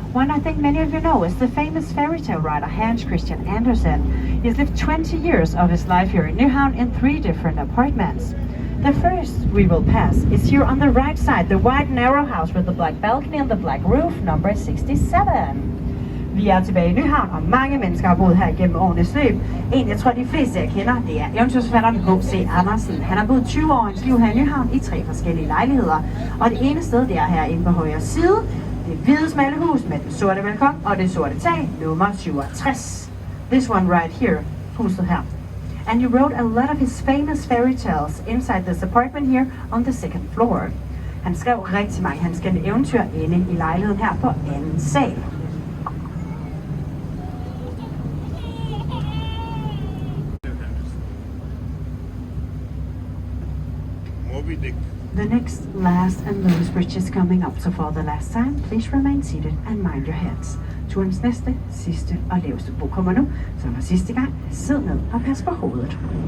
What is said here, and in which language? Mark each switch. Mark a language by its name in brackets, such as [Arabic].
[English] One I think many of you know is the famous fairy tale writer Hans Christian Andersen. He's lived 20 years of his life here in Nyhavn in 3 different apartments. The first we will pass is here on the right side, the white narrow house with the black balcony and the black roof, number 67. [Danish] Vi er tilbage i Nyhavn, og mange mennesker har boet her igennem årenes løb. En, jeg tror de fleste jeg kender, det er eventyrsforfatteren H.C. Andersen. Han har boet 20 år af hans liv her i Nyhavn i 3 forskellige lejligheder. Og det ene sted, det er herinde på højre side. Det hvide smalle hus med den sorte balkon og det sorte tag, nummer 67. [English] This one right here, [Danish] huset her. [English] And he wrote a lot of his famous fairy tales inside this apartment here on the 2nd floor. [Danish] Han skrev rigtig mange hans kendte eventyr inde i lejligheden her på anden sal. [English] The next, last and lowest bridge is coming up, so for the last time, please remain seated and mind your heads. [Danish] Turens næste, sidste og laveste bro kommer nu, så for sidste gang, sid ned og pas på hovedet.